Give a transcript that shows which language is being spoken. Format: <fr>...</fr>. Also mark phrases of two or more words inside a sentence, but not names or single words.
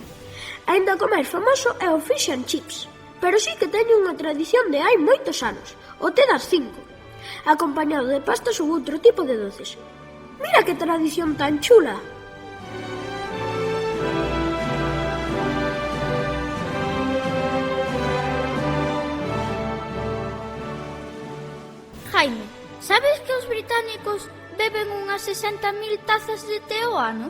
<gl>Aínda que o máis famoso é o</gl> <en>fish and chips,</en> <gl>pero sí que teñen unha tradición de hai moitos anos, o té das 5, acompañado de pastas ou outro tipo de doces. Mira que tradición tan chula! Jaime, sabes que os británicos beben unhas 60.000 tazas de té ao ano?</gl>